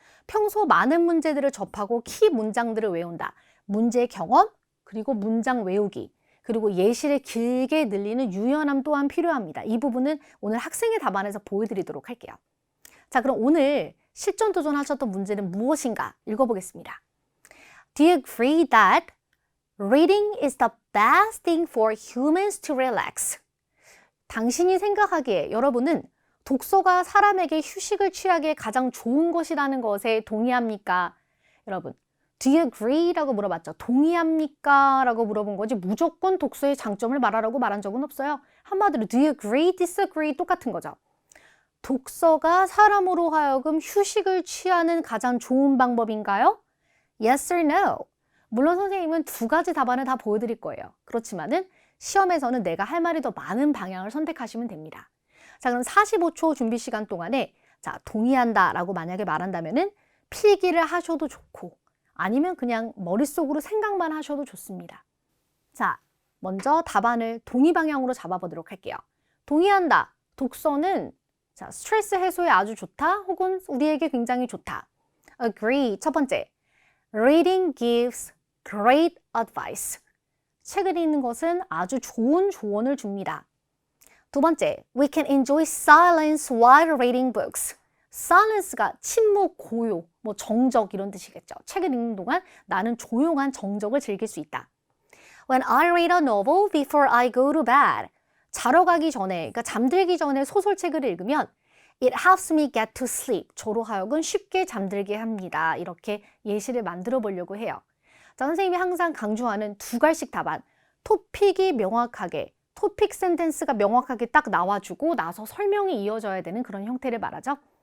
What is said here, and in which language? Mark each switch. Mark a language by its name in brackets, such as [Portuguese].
[Korean] 평소 많은 문제들을 접하고 키 문장들을 외운다. 문제 경험, 그리고 문장 외우기, 그리고 예시를 길게 늘리는 유연함 또한 필요합니다. 이 부분은 오늘 학생의 답안에서 보여드리도록 할게요. 자, 그럼 오늘 실전 도전하셨던 문제는 무엇인가 읽어보겠습니다. [English] Do you agree that reading is the best thing for humans to relax? [Korean] 당신이 생각하기에 여러분은 독서가 사람에게 휴식을 취하기에 가장 좋은 것이라는 것에 동의합니까? 여러분, [English] do you agree? [Korean] 라고 물어봤죠. 동의합니까? 라고 물어본 거지 무조건 독서의 장점을 말하라고 말한 적은 없어요. 한마디로 [English] do you agree? [Korean] disagree? 똑같은 거죠. 독서가 사람으로 하여금 휴식을 취하는 가장 좋은 방법인가요? [English] Yes or no? [Korean] 물론 선생님은 2가지 답안을 다 보여드릴 거예요. 그렇지만은 시험에서는 내가 할 말이 더 많은 방향을 선택하시면 됩니다. 자, 그럼 45초 준비 시간 동안에 동의한다 라고 만약에 말한다면은 필기를 하셔도 좋고 아니면 그냥 머릿속으로 생각만 하셔도 좋습니다. 자, 먼저 답안을 동의 방향으로 잡아보도록 할게요. 동의한다. 독서는 스트레스 해소에 아주 좋다 혹은 우리에게 굉장히 좋다. [English] Agree. [Korean] 첫 번째. [English] Reading gives great advice. [Korean] 책을 읽는 것은 아주 좋은 조언을 줍니다. 두 번째, [English] we can enjoy silence while reading books. [Korean] silence가 침묵, 고요, 정적 이런 뜻이겠죠. 책을 읽는 동안 나는 조용한 정적을 즐길 수 있다. [English] When I read a novel before I go to bed. [Korean] 자러 가기 전에, 그러니까 잠들기 전에 소설책을 읽으면 [English] it helps me get to sleep. [Korean] 저로 하여금 쉽게 잠들게 합니다. 이렇게 예시를 만들어 보려고 해요. 자, 선생님이 항상 강조하는 두 갈씩 답안. 토픽이 명확하게, 토픽 센텐스가 명확하게 딱 나와주고 나서 설명이 이어져야 되는 그런 형태를 말하죠.